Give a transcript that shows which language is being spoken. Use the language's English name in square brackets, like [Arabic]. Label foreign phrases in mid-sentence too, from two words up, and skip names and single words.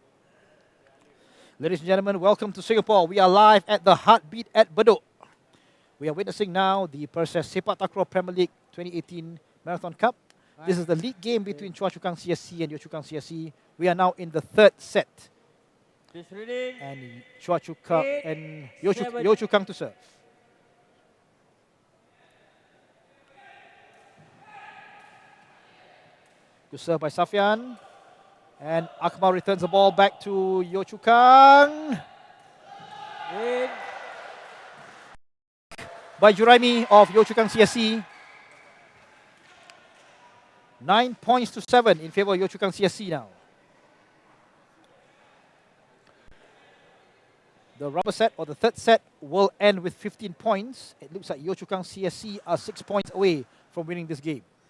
[English] Ladies and gentlemen, welcome to Singapore. We are live at the Heartbeat at Bedok. We are witnessing now the Perses Sepaktakraw Premier League 2018 Marathon Cup. This is the league game between Choa Chu Kang CSC and Yio Chu Kang CSC. We are now in the third set. And Choa Chu Kang and Yio Chu Kang to serve. Good serve by Safian. And Akmal returns the ball back to Yio Chu Kang. By Juraimi of Yio Chu Kang CSC. 9 points to 7 in favor of Yio Chu Kang CSC now. The rubber set or the third set will end with 15 points. It looks like Yio Chu Kang CSC are 6 points away from winning this game.